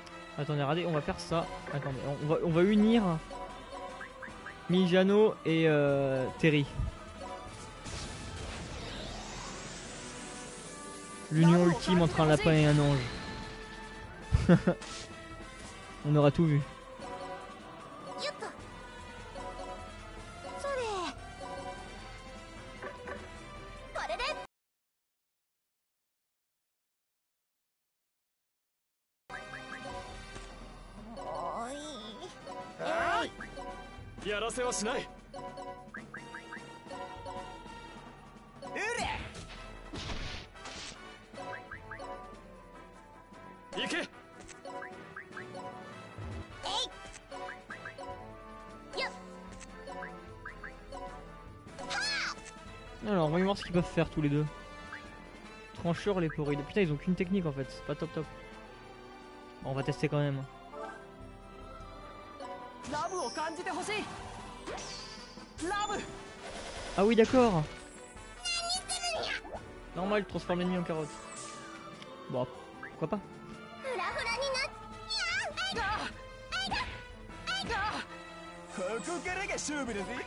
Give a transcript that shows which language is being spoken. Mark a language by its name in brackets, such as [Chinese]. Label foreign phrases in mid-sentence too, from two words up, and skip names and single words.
[French] Attendez, regardez, on va faire ça. Attendez, on va unir Mijano et Terry. L'union ultime entre un lapin et un ange. On aura tout vu. [Japanese] よっとそれこれでおいやらせはしない。行け。 [French] Alors, voyons voir ce qu'ils peuvent faire tous les deux. Tranchure, les porides. Putain, ils ont qu'une technique en fait, c'est pas top top. Bon, on va tester quand même. Ah oui, d'accord. Normal, transforme l'ennemi en carotte. Bon, pourquoi pas. [Japanese] フラフラになっここからが勝負だぜ。